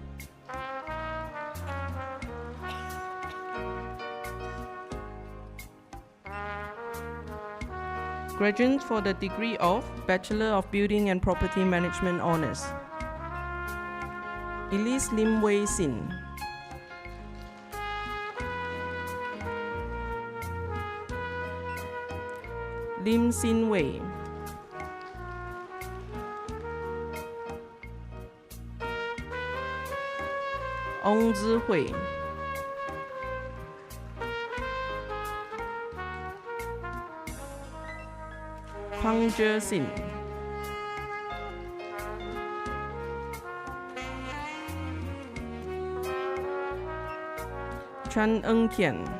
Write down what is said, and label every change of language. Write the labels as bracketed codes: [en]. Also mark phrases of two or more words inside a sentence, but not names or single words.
[en] graduates for the degree of Bachelor of Building and Property Management Honours: Elise Lim Wei Sin, Lim Sin Wei, Ong Zi Hui, Pang Zhe Xin, Chan Eng Tian,